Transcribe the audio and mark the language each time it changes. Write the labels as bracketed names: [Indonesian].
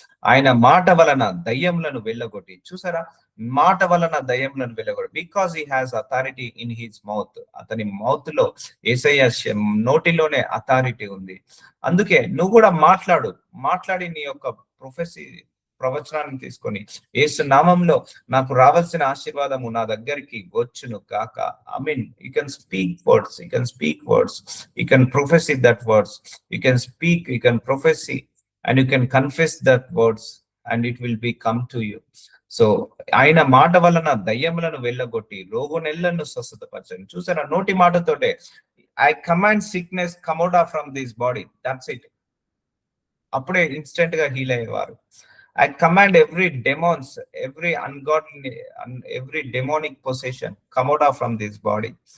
[Telugu] ఆయన మాట వలన దయ్యములను వెళ్ళగొట్టి, చూసారా, మాట వలన దయ్యములను వెళ్ళగొట్టి, [English] Because he has authority in his mouth. [Telugu] అతని మౌత్ లో, యేసయ్య నోటిలోనే అథారిటీ ఉంది. అందుకే నువ్వు కూడా మాట్లాడి నీ యొక్క ప్రొఫెసీ ప్రవచనాన్ని తీసుకొని, యేసు నామంలో నాకు రావాల్సిన ఆశీర్వాదము నా దగ్గరికి వచ్చును కాక. [English] I mean, you can speak words, you can professy that words, you can speak, you can professy, and you can confess that words, and it will be come to you. [Telugu] So ఆయన మాట వలన దయ్యములను వెళ్ళగొట్టి రోగునెల్లను స్వస్థతపరచండి. చూసారా, నోటి మాటతోటే [English] I command sickness come out from this body, that's it. [Telugu] అప్పుడే instant గా heal అయ్యేవారు. [English] I command every demons, every ungodly, every demonic possession come out from this body.